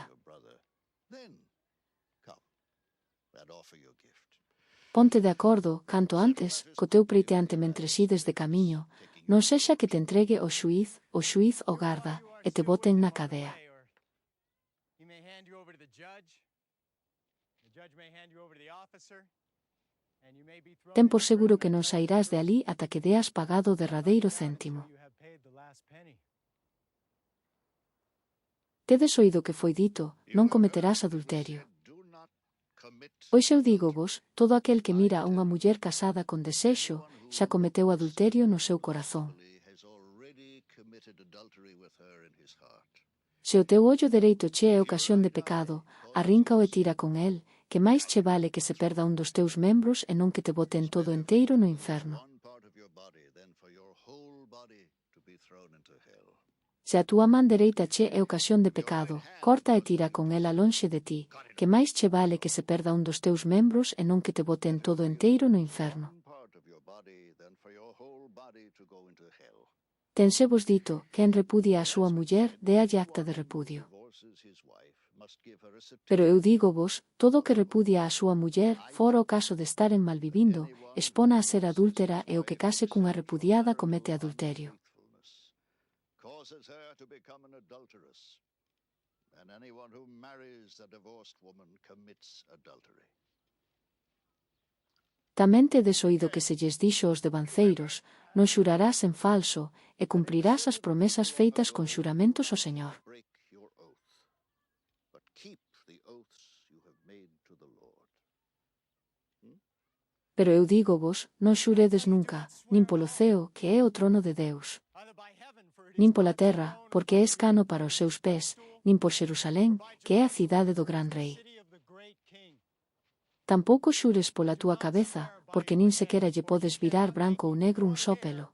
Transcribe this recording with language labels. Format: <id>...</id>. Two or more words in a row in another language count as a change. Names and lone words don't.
<en>Your brother. Then come and offer your gift.</en> <gl>Ponte de acordo, canto antes, co teu preiteante mentres ides de camiño, non sexa que te entregue o xuiz o garda, e te boten na cadea.</gl> <en>He may hand you over to the judge may hand you over to the officer, and you may be thrown</en> <gl>Ten</gl> <en>into</en> <gl>por seguro que</gl> <en>prison</en> <gl>non sairás de ali ata que deas pagado o derradeiro céntimo.</gl> <en>until you have paid the last penny.</en> <gl>Tedes oído que foi dito, non cometerás adulterio.</gl> <en>Do not commit.</en> <gl>Pois eu dígovos, todo aquel que mira a unha muller casada con desexo, xa cometeu adulterio no seu corazón.</gl> <en>Has already committed adultery with her in his heart.</en> <gl>Se o teu ollo dereito che é ocasión de pecado, arríncao e tira con el, que máis che vale que se perda un dos teus membros e non que te boten todo enteiro no inferno.</gl> <en>One part of your body, then for your whole body to be thrown into hell.</en> <gl>Se a túa man dereita che é ocasión de pecado, corta e tira con ela lonxe de ti, que máis che vale que se perda un dos teus membros e non que te boten todo enteiro no inferno.</gl> <en>One part of your body, then for your whole body to go into hell.</en> <gl>Tensevos dito, quen repudia a súa muller, déalle acta de repudio.</gl> <en>Divorces his wife, must give her a certificate.</en> <gl>Pero eu dígovos, todo o que repudia a súa muller, fora o caso de estar en malvivindo, expona a ser adúltera e o que case cunha repudiada comete adulterio.</gl> <en>causes her to become an adulteress. And anyone who marries a divorced woman commits adultery.</en> <gl>Tamén tedes oído que se lles dixo aos devanceiros, non xurarás en falso, e cumprirás as promesas feitas con xuramentos ao Señor.</gl> <en>Break your oath, but keep the oaths you have made to the Lord.</en> <gl>Pero eu dígovos, non xuredes nunca, nin polo ceo, que é o trono de Deus, nin pola terra, porque é escano para os seus pés, nin por Xerusalén, que é a cidade do gran rei. Tampouco xures pola túa cabeza, porque nin sequera lle podes virar branco ou negro un só pelo.</gl>